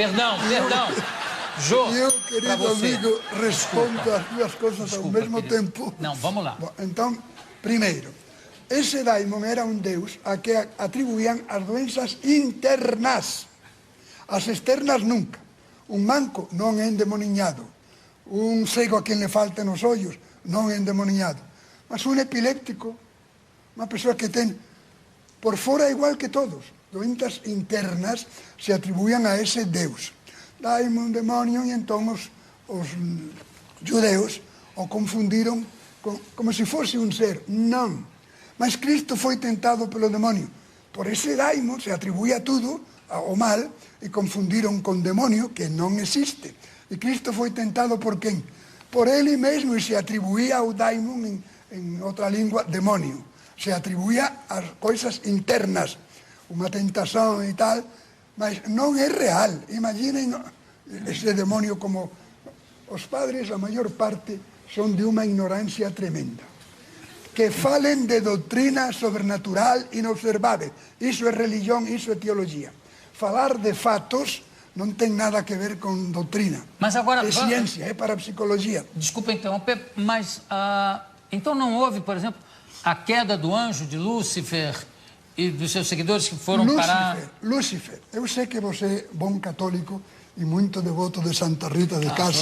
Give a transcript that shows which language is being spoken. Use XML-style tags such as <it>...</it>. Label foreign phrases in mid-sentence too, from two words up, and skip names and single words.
<pt>Perdão. Jô, Eu, pra querido você. amigo, respondo as duas coisas ao mesmo querido. tempo. Não, vamos lá. Bom, então, primeiro, esse daimon era um deus a que atribuíam as doenças internas. As externas nunca.</pt> <gl>Un manco non é endemoniado. Un cego</gl> <es>a quien le faltan</es> <gl>os ollos non é endemoniado. Mas un epiléptico, unha persoa que ten por fora igual que todos, doenças internas se atribuían a ese deus. Daimon, demonio, e entón os judeus o confundiron como se fosse un ser. Non.</gl> <pt>Mas Cristo foi tentado pelo demonio.</pt> <gl>Por ese daimon se atribuía tudo ao mal e confundiron con demonio que non existe. E Cristo foi tentado por quen? Por ele mesmo e se atribuía ao daimon en outra lingua demonio. Se atribuía as coisas internas, unha tentación e tal, mas non é real. Imaginen ese demonio como os padres, a maior parte, son de unha ignorancia tremenda.</gl> <pt>Que falen de doutrina sobrenatural inobservável.</pt> <gl>Iso é religión, iso é teología. Falar de fatos non ten nada que ver con doutrina.</gl> <pt>Mas agora... É ciência, é parapsicologia. Desculpa interromper, mas então não houve, por exemplo, a queda do anjo de Lúcifer e dos seus seguidores que foram parar... Lúcifer. Eu sei que você é bom católico e muito devoto de Santa Rita de Cássia.</pt>